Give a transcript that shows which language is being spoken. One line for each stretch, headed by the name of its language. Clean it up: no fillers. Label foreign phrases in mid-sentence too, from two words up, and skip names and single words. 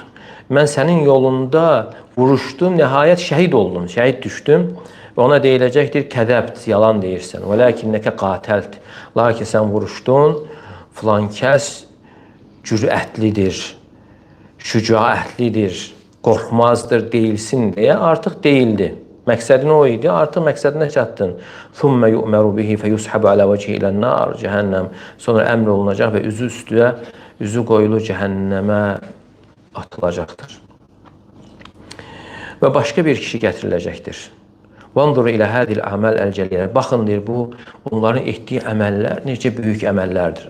Azerbaijani: Mən sənin yolunda vuruşdum, nəhayət şəhid oldum, şəhid düşdüm və ona deyiləcəkdir, kədəbt, yalan deyirsən. Və
Arabic: لكنك قاتلت,
Azerbaijani: lakin sən vuruşdun, filan kəs cürətlidir, şücaətlidir, qorxmazdır, deyilsin deyə artıq deyildi. Məqsədin o idi, artıq məqsədinə çatdın.
Arabic: ثم يؤمر به فيسحب على وجهه إلى النار, cəhənnəm.
Azerbaijani: Sonra əmr olunacaq və üzü üstüyə, üzü qoyulu cəhənnəmə atılacaqdır. Və başqa bir kişi gətiriləcəkdir.
Arabic: وانظروا إلى هذه الأعمال الجلية.
Azerbaijani: Baxın, deyir, bu, onların etdiyi əməllər necə böyük əməllərdir.